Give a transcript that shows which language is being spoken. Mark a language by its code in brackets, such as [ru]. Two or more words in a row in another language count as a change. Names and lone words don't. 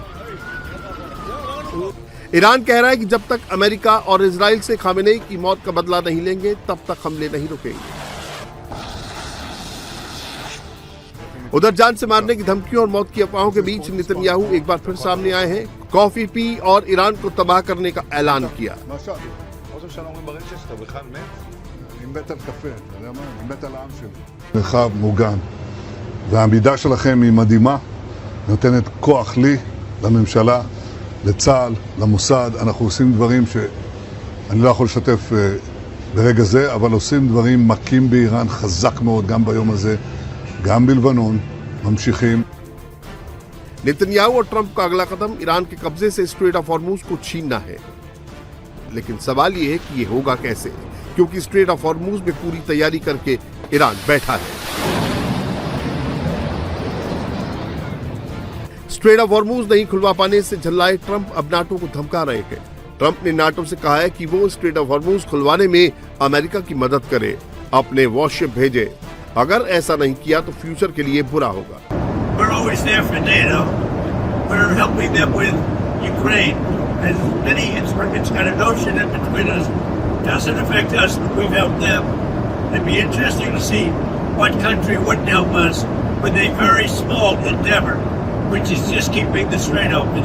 [hi] ईरान कह रहा है कि जब तक अमेरिका और इजराइल से खामेनेई की मौत का बदला नहीं लेंगे, तब तक हमले नहीं रुकेंगे। उधर जान से मारने की धमकियों और मौत की अफवाहों के बीच नेतन्याहू एक बार फिर सामने आए हैं। कॉफी पी और ईरान को तबाह करने का ऐलान किया। [he] מרחב מוגן והעמידה שלכם היא מדהימה, נותנת כוח לי, לממשלה, לצה"ל, למוסד. אנחנו עושים דברים שאני לא יכול לשתף ברגע זה, אבל עושים דברים מכים באיראן חזק מאוד גם ביום הזה, גם בלבנון, ממשיכים. [hi] नेतन्याहू और ट्रंप का अगला कदम ईरान के कब्जे से स्ट्रेट ऑफ हॉर्मुज को छीनना है। लेकिन सवाल यह है कि यह होगा कैसे, क्योंकि स्ट्रेट ऑफ हॉर्मुज में पूरी तैयारी करके ईरान बैठा है। स्ट्रेट ऑफ हॉर्मुज नहीं खुलवा पाने से झल्लाए ट्रंप अब नाटो को धमका रहे हैं। ट्रंप ने नाटो से कहा है कि वो स्ट्रेट ऑफ हॉर्मुज खुलवाने में अमेरिका की मदद करे, अपने वॉरशिप भेजे। अगर ऐसा नहीं किया तो फ्यूचर के लिए बुरा होगा। [en] We're always there for NATO. We're helping them with Ukraine. And many, it's got a notion that between us doesn't affect us, but we've helped them. It'd be interesting to see what country wouldn't help us with a very small endeavor, which is just keeping the Strait open.